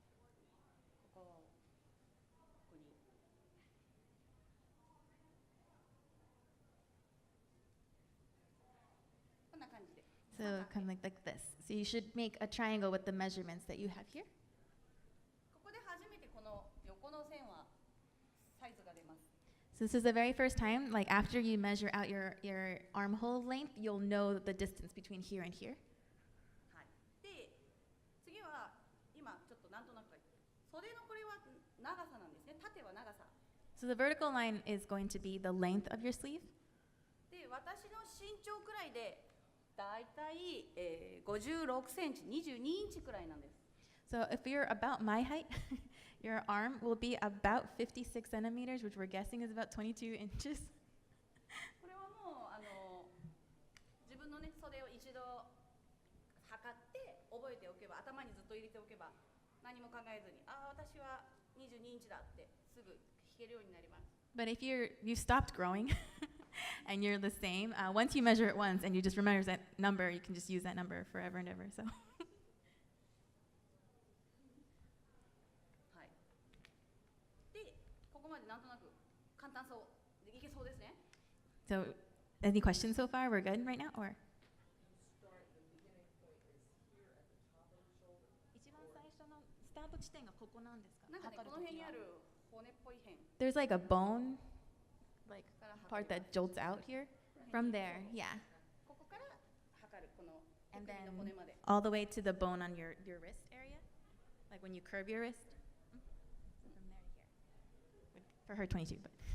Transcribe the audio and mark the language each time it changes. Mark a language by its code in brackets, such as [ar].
[ja] こにこんな感じで。 [en] So kind of like this. So you should make a triangle with the measurements that you have here. [ja] ここで初めてこの横の線はサイズが出ます。 [en] So this is the very first time, like after you measure out your armhole length, you'll know the distance between here and here. [ja] はい。で、次は今ちょっとなんとなく袖のこれは長さなんですね。縦は長さ。 [en] So the vertical line is going to be the length of your sleeve. [ja] で、私の身長くらいでだいたい、56センチ、22インチくらいなんです。 [en] So if you're about my height, your arm will be about 56 centimeters, which we're guessing is about 22 inches. [ja] これはもう自分のね袖を一度測って覚えておけば、頭にずっと入れておけば、何も考えずに、私は22インチだってすぐ弾けるようになります。 [en] But if you stopped growing and you're the same, once you measure it once and you just remember that number, you can just use that number forever and ever. So. [ja] はい。で、ここまでなんとなく簡単そうでいけそうですね。 [en] So, any questions so far? We're good right now, or? [ja] 一番最初のスタート地点がここなんですか？なんかね、この辺にある骨っぽい辺。 [en] There's like a bone, like part that jolts out here. From there, yeah. [ja] ここから測るこの [en] And [ja] 手首の [en] then [ja] 骨まで。 [en] all the way to the bone on your wrist area, like when you curve your wrist. So from there to here. For her, 22. But